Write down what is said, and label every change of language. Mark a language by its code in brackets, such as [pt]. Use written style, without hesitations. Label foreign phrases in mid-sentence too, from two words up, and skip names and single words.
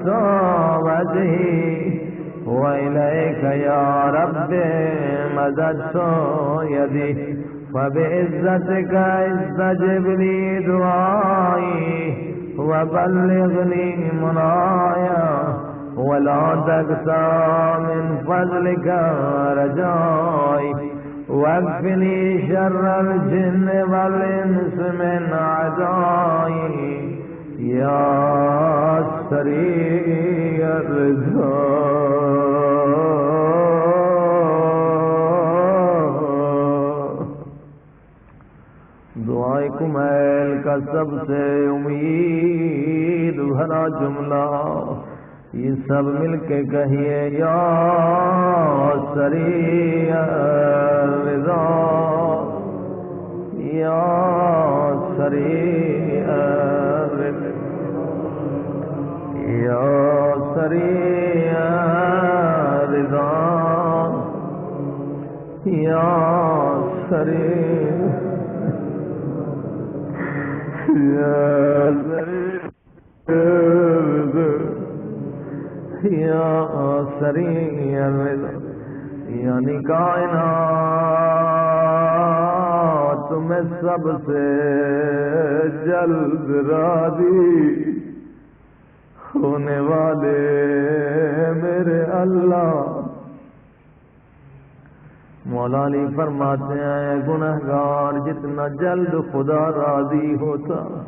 [ar] وجهي وإليك يا رب مددت يدي فبعزتك استجب لي دعائي وبلغني منايا ولا تقسى من فضلك رجائي واكفني شر الجن والإنس من أعدائي يا سريع الرضا [ur] دعائے کمیل کا سب سے امید بھرا جملہ یہ سب مل کے کہیے یا [ar] سریع الرضا یا سریع الرضا یا سریع الرضا یا سریع یا سریع الرضا یعنی [ur] کائنات میں سب سے جلد راضی ہونے والے میرے اللہ مولا علی فرماتے ہیں گنہگار جتنا جلد خدا راضی ہوتا